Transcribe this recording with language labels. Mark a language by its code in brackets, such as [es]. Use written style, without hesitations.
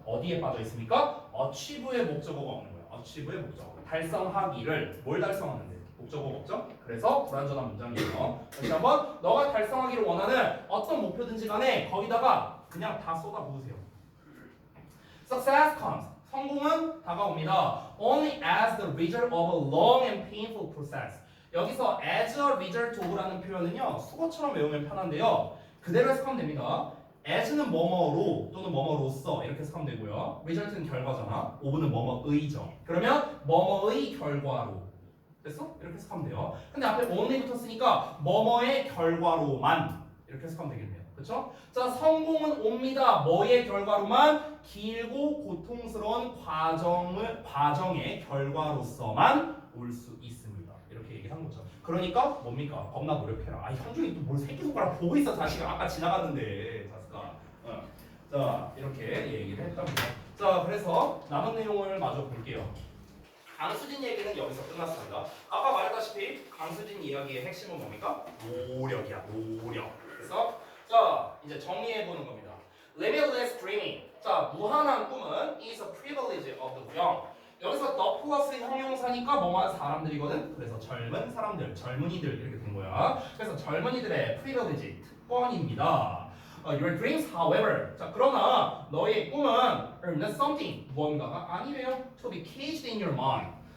[ko] 어디에 빠져 있습니까? achieve의 목적어가 없는 거예요. achieve의 목적어. 달성하기를 뭘 달성하는데? 목적어가 없죠? 그래서 불완전한 문장이에요. 다시 한번 너가 달성하기를 원하는 어떤 목표든지 간에 거기다가 그냥 다 쏟아 부으세요. [en] Success comes. [ko] 성공은 다가옵니다. [en] Only as the result of a long and painful process. [ko] 여기서 [en] as a result of [ko] 라는 표현은요 수거처럼 외우면 편한데요 그대로 해석하면 됩니다. as는 뭐뭐로 또는 뭐뭐로서 이렇게 해석하면 되고요. result는 결과잖아. of는 뭐뭐의죠. 그러면 뭐뭐의 결과로 됐어? 이렇게 해석하면 돼요. 근데 앞에 only 붙었으니까 뭐뭐의 결과로만 이렇게 해석하면 되겠네요. 그렇죠? 자, 성공은 옵니다. 뭐의 결과로만? 길고 고통스러운 과정의 결과로서만 올 수 있습니다. 이렇게 얘기한 거죠. 그러니까 뭡니까? 겁나 노력해라. 현중이 또 뭘 새끼손가락 보고 있어 자식아. 아까 지나갔는데 자식아. 자, 이렇게 얘기를 했답니다. 자, 그래서 남은 내용을 마저 볼게요. 강수진 얘기는 여기서 끝났습니다. 아까 말했다시피 강수진 이야기의 핵심은 뭡니까? 노력이야. 노력. 그래서 자, 이제 정리해보는 겁니다. [en] Limitless dreaming. [ko] 자, 무한한 꿈은 [en] is a privilege of the young. [ko] 여기서 the 플러스 형용사니까 뭐만 사람들이거든. 그래서 젊은 사람들, 젊은이들 이렇게 된 거야. 그래서 젊은이들의 [en] privilege, [ko] 특권입니다. [en] Your dreams, however. [ko] 자, 그러나 너의 꿈은 [en] are not something, [ko] 뭔가가 아니래요. [en] To be caged in your mind.